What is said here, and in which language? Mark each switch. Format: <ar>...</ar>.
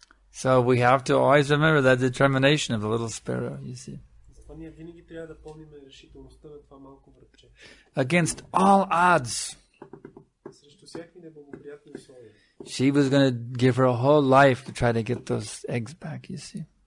<en>So we have to always remember that determination of the little sparrow, you see.</en> <bg>Затова ние винаги трябва да помним решителността на това малко врабче.</bg> <en>Against all odds,</en> <bg>Срещу всякакви неблагоприятни условия.</bg> <en>she was going to give her whole life to try to get those eggs back, you see.</en>